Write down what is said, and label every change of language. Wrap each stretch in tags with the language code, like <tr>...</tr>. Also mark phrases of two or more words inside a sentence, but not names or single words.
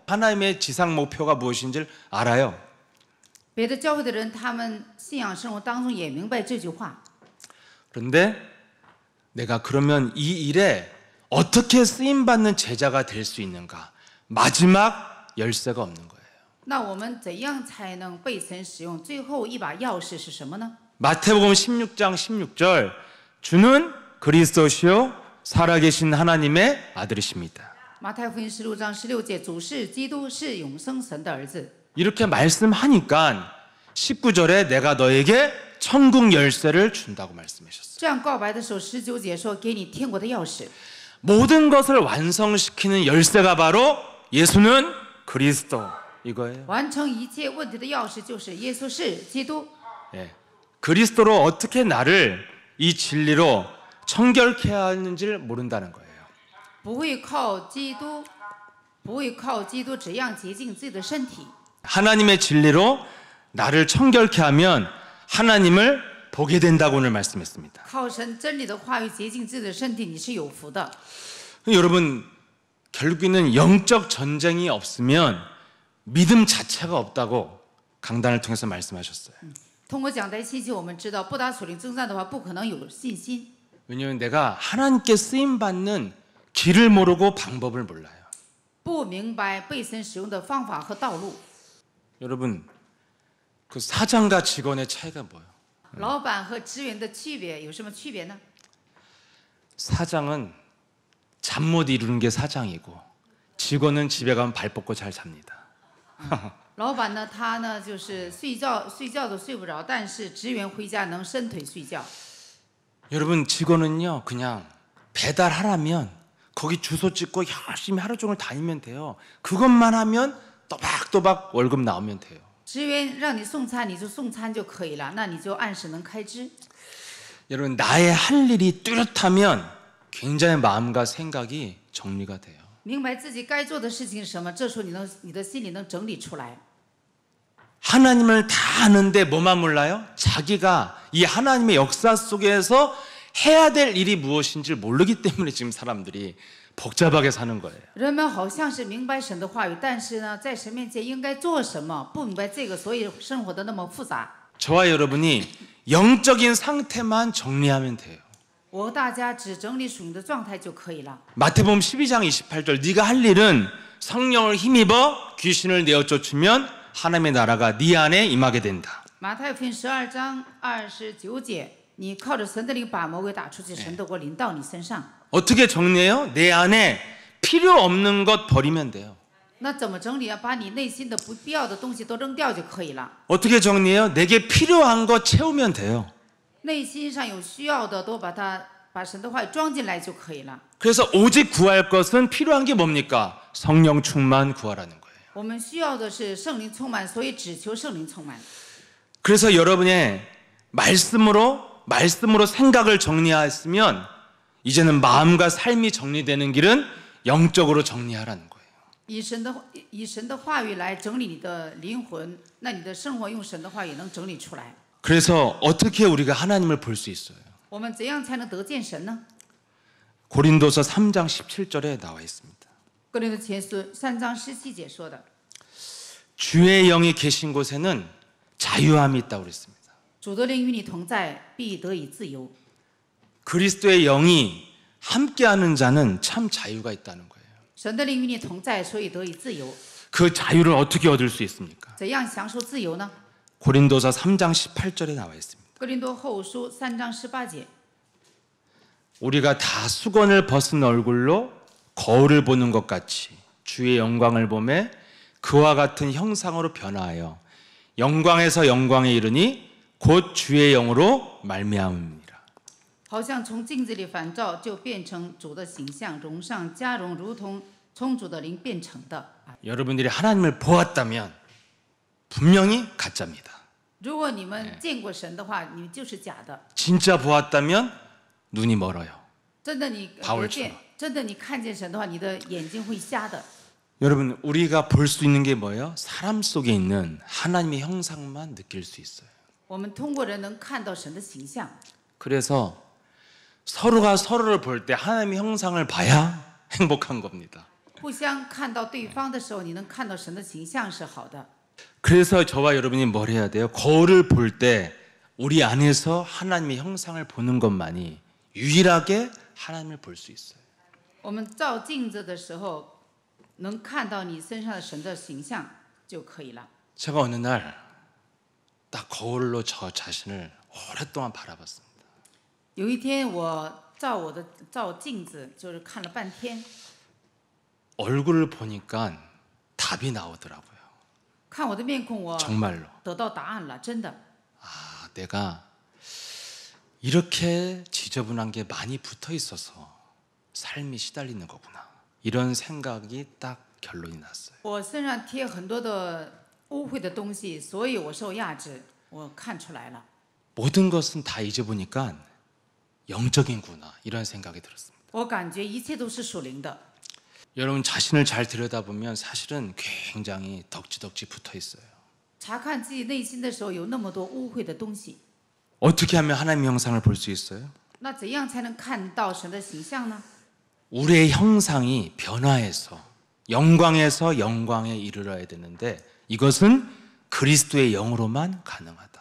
<ko>하나님의 지상 목표가 무엇인지를 알아요.</ko> <zh>别的教会的人，他们信仰生活当中也明白这句话。</zh> <ko>그런데 내가 그러면 이 일에 어떻게 쓰임받는 제자가 될 수 있는가? 마지막 열쇠가 없는 거예요.</ko> <zh>那我们怎样才能被神使用？最后一把钥匙是什么呢？</zh> <ko>마태복음 16장 16절 주는 그리스도시요 살아계신 하나님의 아들이십니다.</ko> <zh>马太福音16章16节，主是基督，是永生神的儿子。</zh> <ko>이렇게 말씀하니까 19절에 내가 너에게 천국 열쇠를 준다고 말씀하셨어요.</ko> <zh>这样告白的时候，19节说给你天国的钥匙。</zh> <ko>모든 것을 완성시키는 열쇠가 바로 예수는 그리스도 이거예요.</ko> <zh>完成一切问题的钥匙就是耶稣是基督。</zh> <ko>예. 그리스도로 어떻게 나를 이 진리로 청결케 하는지를 모른다는 거예요.</ko> <zh>不会靠基督，不会靠基督怎样洁净自己的身体。</zh> <ko>하나님의 진리로 나를 청결케 하면 하나님을 보게 된다고 오늘 말씀했습니다.</ko> <zh>靠神真理的话语洁净自己的身体，你是有福的。</zh> <ko>여러분 결국에는 영적 전쟁이 없으면 믿음 자체가 없다고 강단을 통해서 말씀하셨어요.</ko> <zh>通过讲台信息，我们知道不打属灵征战的话，不可能有信心。</zh> <ko>왜냐하면 내가 하나님께 쓰임 받는 길을 모르고 방법을 몰라요.</ko> <zh>不明白被神使用的方法和道路。</zh> <ko>여러분 그 사장과 직원의 차이가 뭐예요?</ko> <zh>老板和职员的区别有什么区别呢？</zh> <ko>사장은 잠 못 이루는 게 사장이고 직원은 집에 가면 발 뻗고 잘 잡니다.</ko> <zh>老板呢，他呢就是睡觉都睡不着，但是职员回家能伸腿睡觉。</zh> <ko>여러분 직원은요 그냥 배달하라면 거기 주소 찍고 열심히 하루 종일 다니면 돼요. 그것만 하면 또박또박 월급 나오면 돼요.</ko> <zh>职员让你送餐，你就送餐就可以了，那你就按时能开支。</zh> <ko>여러분 나의 할 일이 뚜렷하면 굉장히 마음과 생각이 정리가 돼요.</ko> <zh>明白自己该做的事情是什么，这时候你的心里能整理出来。</zh> <ko>하나님을 다 아는데 뭐만 몰라요? 자기가 이 하나님의 역사 속에서 해야 될 일이 무엇인지를 모르기 때문에 지금 사람들이 복잡하게 사는 거예요.</ko> <zh>人们好像是明白神的话语，但是呢，在神面前应该做什么，不明白这个，所以生活的那么复杂。</zh> <ko>저와 여러분이 영적인 상태만 정리하면 돼요.</ko> <zh>我和大家只整理属灵的状态就可以了。</zh> <ko>마태복음 12장 28절 네가 할 일은 성령을 힘입어 귀신을 내어 쫓으면 하나님의 나라가 네 안에 임하게 된다.</ko> <zh>马太福音12章29节，你靠着神的灵把魔鬼打出去，神的国临到你身上。</zh> <ko>어떻게 정리해요? 내 안에 필요 없는 것 버리면 돼요.</ko> <zh>那怎么整理啊？把你内心的不必要的东西都扔掉就可以了。</zh> <ko>어떻게 정리해요? 내게 필요한 것 채우면 돼요.</ko> <zh>内心上有需要的，都把神的话语装进来就可以了。</zh> <ko>그래서 오직 구할 것은 필요한 게 뭡니까? 성령 충만 구하라는 거예요.</ko> <zh>我们需要的是圣灵充满，所以只求圣灵充满。</zh> <ko>그래서 여러분의 말씀으로 생각을 정리했으면 이제는 마음과 삶이 정리되는 길은 영적으로 정리하라는 거예요.</ko> <zh>以神的话语来整理你的灵魂，那你的生活用神的话语能整理出来。</zh> <ko>그래서 어떻게 우리가 하나님을 볼 수 있어요?</ko> <zh>我们怎样才能得见神呢？</zh> <ko>고린도서 3장 17절에 나와 있습니다.</ko> <zh>哥林多前书3章17节说的，</zh> <ko>주의 영이 계신 곳에는 자유함이 있다고 그랬습니다.</ko> <zh>主的灵与你同在，必得以自由。</zh> <ko>그리스도의 영이 함께하는 자는 참 자유가 있다는 거예요.</ko> <zh>神的灵与你同在，所以得以自由。</zh> <ko>그 자유를 어떻게 얻을 수 있습니까?</ko> <zh>怎样享受自由呢？</zh> <ko>고린도서 3장 18절에 나와 있습니다.</ko> <zh>哥林多后书3章18节，</zh> <ko>우리가 다 수건을 벗은 얼굴로 거울을 보는 것 같이 주의 영광을 보매 그와 같은 형상으로 변화하여 영광에서 영광에 이르니 곧 주의 영으로 말미암음이라.</ko> <zh>好像从镜子里反照，就变成主的形象，荣上加荣，如同从主的灵变成的。</zh> <ko>여러분들이 하나님을 보았다면 분명히 가짜입니다.</ko> <zh>如果你们见过神的话，你们就是假的。</zh> <ko>진짜 보았다면 눈이 멀어요.</ko> <zh>真的你</zh> <ko>바울처럼</ko> <zh>真的你看见神的话，你的眼睛会瞎的。</zh> <ko>여러분 우리가 볼 수 있는 게 뭐예요? 사람 속에 있는 하나님의 형상만 느낄 수 있어요.</ko> <zh>我们通过人能看到神的形象，</zh> <ko>그래서 서로가 서로를 볼 때 하나님의 형상을 봐야 행복한 겁니다.</ko> <zh>互相看到对方的时候，你能看到神的形象是好的。</zh> <ko>그래서 저와 여러분이 뭘 해야 돼요? 거울을 볼 때 우리 안에서 하나님의 형상을 보는 것만이 유일하게 하나님을 볼 수 있어요.</ko> <zh>我们照镜子的时候，能看到你身上的神的形象就可以了。</zh> <ko>제가 어느 날 딱 거울로 저 자신을 오랫동안 바라봤습니다.</ko> <zh>有一天我照镜子，就是看了半天，</zh> <ko>얼굴을 보니까 답이 나오더라고요.</ko> <zh>看我的面孔，我</zh> <ko>정말로</ko> <zh>得到答案了，真的。</zh> <ko>아, 내가 이렇게 지저분한 게 많이 붙어 있어서 삶이 시달리는 거구나. 이런 생각이 딱 결론이 났어요.</ko> <zh>我身上贴很多的污秽的东西，所以我受压制。我看出来了，</zh> <ko>모든 것은 다 잊어보니까 영적인구나. 이런 생각이 들었습니다.</ko> <zh>我感觉一切都是属灵的。</zh> <ko>여러분 자신을 잘 들여다보면 사실은 굉장히 덕지덕지 붙어 있어요.</ko> <zh>查看自己内心的时候，有那么多污秽的东西，</zh> <ko>어떻게 하면 하나님의 형상을 볼 수 있어요?</ko> <zh>那怎样才能看到神的形象呢？</zh> <ko>우리의 형상이 변화해서 영광에서 영광에 이르러야 되는데 이것은 그리스도의 영으로만 가능하다.</ko>